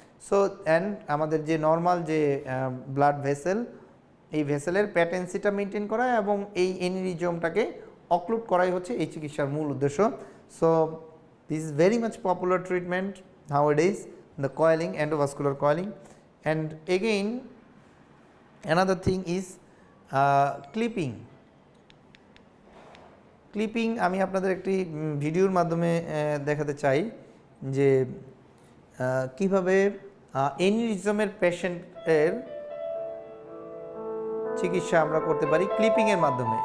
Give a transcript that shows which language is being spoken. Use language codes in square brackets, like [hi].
[bn] So and আমাদের যে normal যে ব্লাড ভেসেল, এই ভেসেলের প্যাটেন্সিটা মেনটেন করা এবং এই এনিরিজমটাকে অক্লুড করাই হচ্ছে এই চিকিৎসার মূল উদ্দেশ্য। [en] So this is very much popular treatment nowadays, the coiling, endovascular coiling. And again another thing is clipping. [bn] Clipping আমি আপনাদের একটি ভিডিওর মাধ্যমে দেখাতে চাই যে কিভাবে এনিরিজমের পেশেন্টের চিকিৎসা আমরা করতে পারি ক্লিপিংয়ের মাধ্যমে।